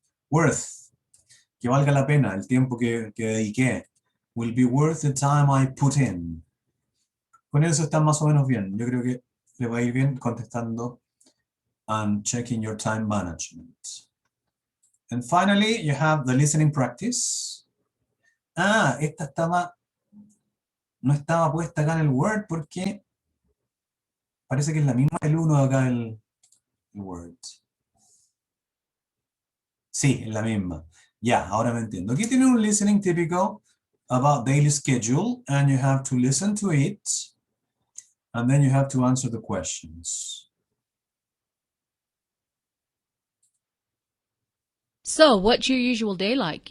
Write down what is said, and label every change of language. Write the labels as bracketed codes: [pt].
[es] Worth, que valga la pena el tiempo que dediqué. [en] Will be worth the time I put in. [es] Con eso están más o menos bien. Yo creo que le va a ir bien contestando [en] and checking your time management. And finally, you have the listening practice. [es] Esta no estaba puesta acá en el Word porque parece que es la misma del 1 acá el Word. Sí, es la misma. Ya, ahora me entiendo. Aquí tiene un listening típico [en] about daily schedule, and you have to listen to it, and then you have to answer the questions. So, what's your usual day like?